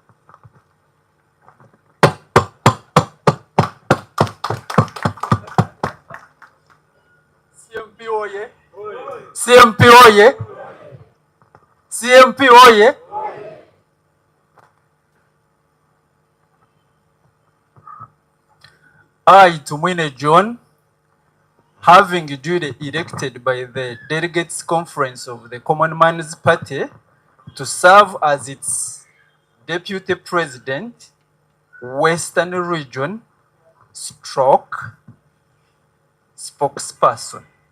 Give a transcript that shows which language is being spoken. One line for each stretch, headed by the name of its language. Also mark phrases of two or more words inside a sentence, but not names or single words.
English: CMP oye! CMP oye! CMP oye! I, Tumwine John, having duly elected by the Delegates Conference of the Common Man's Party to serve as its Deputy President, Western Region, stroke, spokesperson,